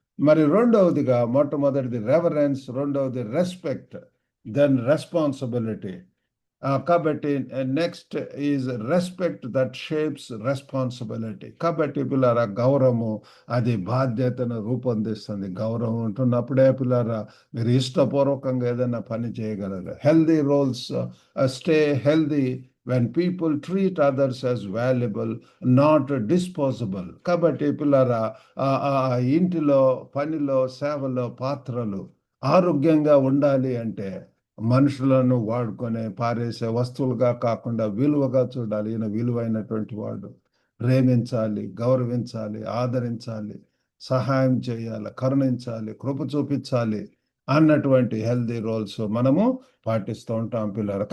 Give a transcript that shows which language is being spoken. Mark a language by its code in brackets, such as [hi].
[te] మరి రెండవదిగా, మొట్టమొదటిది రెవరెన్స్, రెండవది రెస్పెక్ట్, దెన్ రెస్పాన్సిబిలిటీ. [en] కాబట్టి next is respect that shapes responsibility. [te] కాబట్టి పిల్లారా, గౌరవము అది బాధ్యతను రూపొందిస్తుంది. గౌరవం ఉంటున్నప్పుడే పిల్లారా మీరు ఇష్టపూర్వకంగా ఏదైనా పని చేయగలరు. [en] Healthy roles stay healthy when people treat others as valuable, not disposable. [te] కాబట్టి పిల్లారా, ఇంటిలో, పనిలో, సేవలో పాత్రలు ఆరోగ్యంగా ఉండాలి అంటే మనుషులను వాడుకొని పారేసే వస్తువులుగా కాకుండా విలువగా చూడాలి. ఈయన విలువైనటువంటి వాడు, ప్రేమించాలి, గౌరవించాలి, ఆదరించాలి, సహాయం చేయాలి, కరుణించాలి, కృప చూపించాలి అన్నటువంటి హెల్దీ రోల్స్ మనము పాటిస్తూ ఉంటాం పిల్లలు.